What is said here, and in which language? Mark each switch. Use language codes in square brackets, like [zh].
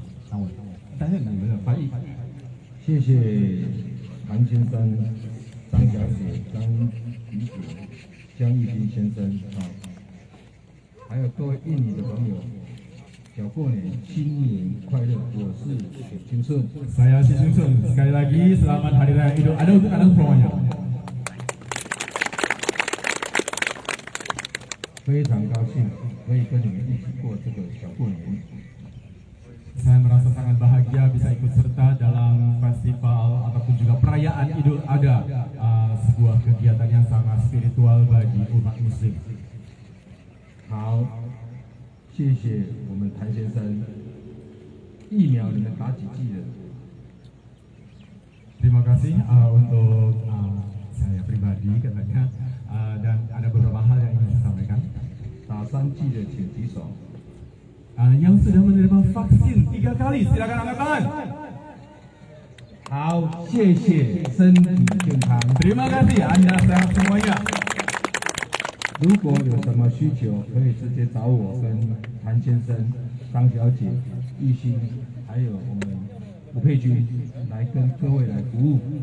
[zh] 那我担任你们的翻译。谢谢韩先生、张小姐、张李姐、江玉斌先生还有各位印尼的朋友，小过年新年快乐！我是许金顺。 [id] Saya Xu Qingsun. Sekali lagi selamat Hari Raya Idul Adha untuk Anda semuanya. [zh] 非常高兴可以跟你们一起过这个小过年。 [id] Saya merasa sangat bahagia bisa ikut serta dalam festival ataupun juga perayaan Idul Adha, sebuah kegiatan yang sangat spiritual bagi umat Muslim. [zh] 好，谢谢我们谭先生。疫苗你们打几剂了？ [id] Terima kasih untuk saya pribadi katanya, dan ada beberapa hal yang ingin saya sampaikan. [zh] 打3剂的请举手。 [id] Yang sudah menerima vaksin 3 kali, silakan angkat tangan. [zh] 好，谢谢，身体健康。 [id] Terima kasih, Anda sehat semuanya. [zh] 如果有什么需求，可以直接找我跟谭先生、张小姐、玉兴，还有我们吴佩君来跟各位来服务。